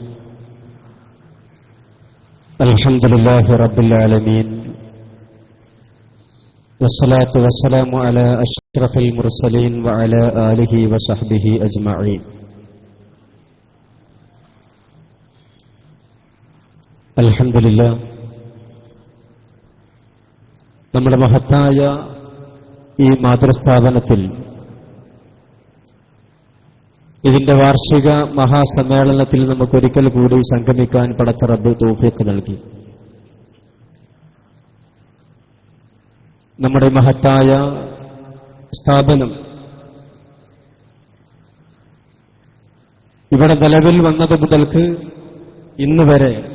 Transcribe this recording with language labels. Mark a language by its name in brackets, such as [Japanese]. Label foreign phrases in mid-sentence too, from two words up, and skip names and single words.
[Arabic] الحمد لله رب العالمين، والصلاة والسلام على أشرف المرسلين وعلى آله وصحبه أجمعين. الحمد لله. [Malayalam] നമ്മുടെ മഹത്തായ ഈ മാതൃസ്ഥാപനത്തിൽ ഇതിന്റെ വാർഷിക മഹാസമ്മേളനത്തിൽ നമുക്കൊരിക്കൽ കൂടി സംഗമിക്കാൻ പടച്ച റബ്ബ് തൗഫീഖ് നൽകി. നമ്മുടെ മഹത്തായ സ്ഥാപനം ഇവിടെ നിലവിൽ വന്നത് മുതൽക്ക് ഇന്ന് വരെ